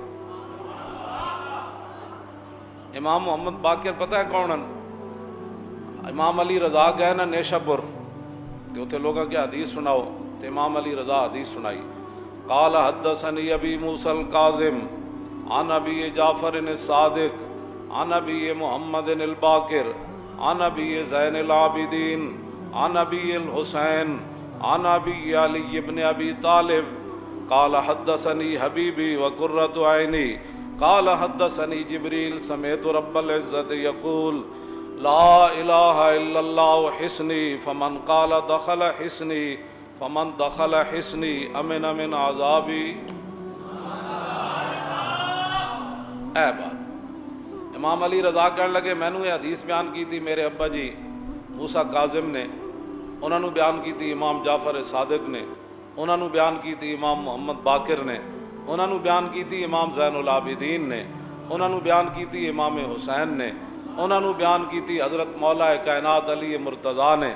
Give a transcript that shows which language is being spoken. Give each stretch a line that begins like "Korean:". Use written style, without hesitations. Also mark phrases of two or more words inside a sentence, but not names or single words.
Urdu: امام محمد باقر پتہ ہے کون ہے?
Punjabi: امام علی رضا گئے نا نیشاپور، تو اوتھے لوگوں کے حدیث سناؤ، تو امام علی رضا حدیث سنائی.
Arabic: قال حدثني أبي موسى الكاظم عن أبي جعفر الصادق عن أبي محمد ال باقر عن أبي زين العابدين عن أبي الحسين عن أبي علي بن أبي طالب قال حدثني حبيبي وقرة عيني قال حدثني جبريل سمعت رب العزة يقول لا إله إلا الله حصني فمن قال دخل حصني فمن دخل حصني أمن أمن عذابي.
Urdu: اے بات امام علی رضا کہنے لگے، مینوں یہ حدیث بیان کی تھی میرے ابا جی موسیٰ کاظم نے، انہوں نے بیان کی تھی امام جعفر صادق نے، انہوں نے بیان کی تھی امام محمد باقر نے، انہوں نے بیان کی تھی امام زین العابدین نے، انہوں نے بیان کی تھی امام حسین نے، انہوں نے بیان کی تھی حضرت مولا کائنات علی مرتضیٰ نے.